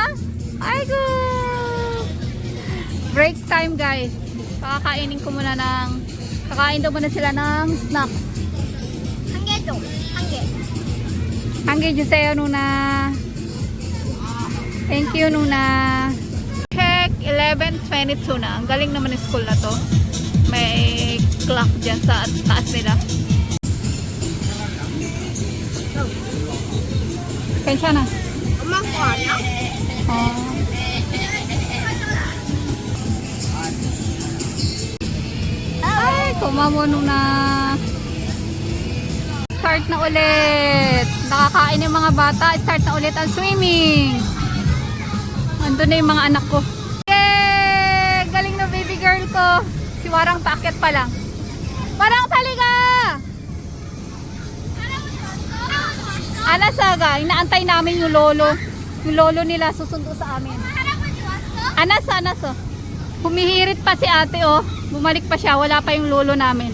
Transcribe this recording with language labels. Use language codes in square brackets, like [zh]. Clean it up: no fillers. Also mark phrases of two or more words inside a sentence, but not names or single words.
[ko] 아이고. [en] Break time, guys. [tl] Kakainin ko muna kakain daw muna sila ng snacks. [ko] 한 개 줘. 한 개. 한 개 주세요, 누나. [en] Thank you, 누나. [tl] Check 11:22 na. Ang galing naman ng school na to. May clock dyan sa taas nila. [ko] 괜찮아. 엄마 거 아니야? [tl] Ay, kumawa na. Start na ulit. Nakakain yung mga bata. Start na ulit ang swimming. Andun na yung mga anak ko. Yay! Galing na baby girl ko. Si Warang paakyat pa lang. Warang taliga! Anasaga, inaantay namin yung lolo. Yung lolo nila susundo sa amin. [ko] 할아버지 왔어? [tl] Anas. Oh. Humihirit pa si ate, oh. Bumalik pa siya, wala pa yung lolo namin.